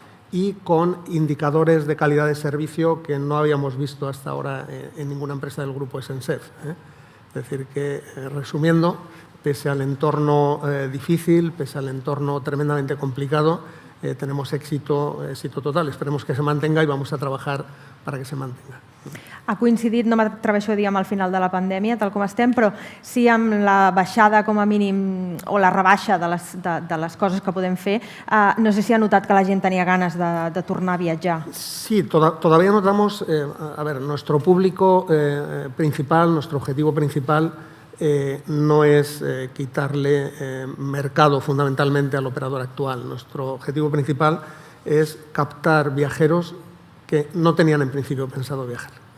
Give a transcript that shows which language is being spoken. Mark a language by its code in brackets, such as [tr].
[es] Y con indicadores de calidad de servicio que no habíamos visto hasta ahora en ninguna empresa del grupo SNCF. Es decir, que resumiendo, pese al entorno difícil, pese al entorno tremendamente complicado, tenemos éxito total. Esperemos que se mantenga y vamos a trabajar para que se mantenga. [ca] Ha coincidit, no m'atreveixo a dir amb el final de la pandèmia, tal com estem, però sí amb la baixada com a mínim o la rebaixa de les coses que podem fer. No sé si ha notat que la gent tenia ganes de tornar a viatjar. [es] Sí, todavía notamos, a ver, nuestro público principal, nuestro objetivo principal no es quitarle mercado fundamentalmente al operador actual. Nuestro objetivo principal es captar viajeros que no tenían en principio pensado viajar.